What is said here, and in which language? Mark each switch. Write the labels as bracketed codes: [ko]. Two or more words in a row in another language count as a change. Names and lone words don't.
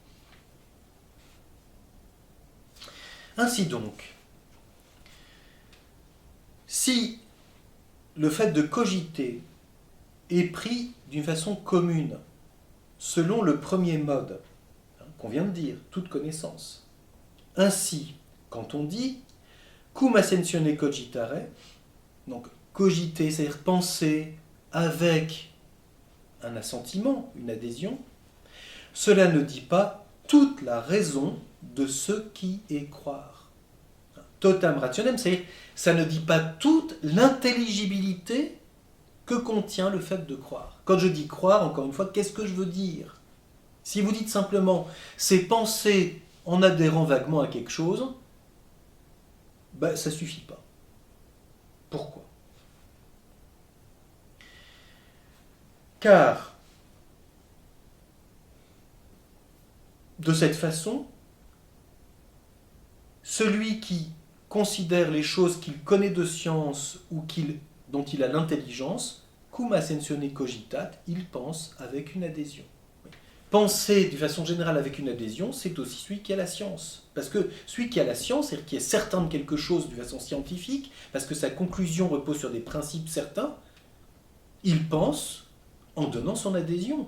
[fr] Ainsi donc, si le fait de cogiter est pris d'une façon commune, selon le premier mode, qu'on vient de dire, toute connaissance, ainsi, quand on dit [la] cum ascensione cogitare, [fr] donc cogiter, c'est-à-dire penser avec un assentiment, une adhésion, cela ne dit pas toute la raison de ce qui est croire. [la] Totam rationem, [fr] c'est-à-dire ça ne dit pas toute l'intelligibilité que contient le fait de croire. Quand je dis croire, encore une fois, qu'est-ce que je veux dire? Si vous dites simplement c'est penser en adhérant vaguement à quelque chose, ben, ça ne suffit pas. Pourquoi? Car, de cette façon, celui qui considère les choses qu'il connaît de science ou dont il a l'intelligence, [la] cum ascensione cogitat, [fr] il pense avec une adhésion. Penser de façon générale avec une adhésion, c'est aussi celui qui a la science. Parce que celui qui a la science, c'est-à-dire qui est certain de quelque chose de façon scientifique, parce que sa conclusion repose sur des principes certains, il pense en donnant son adhésion.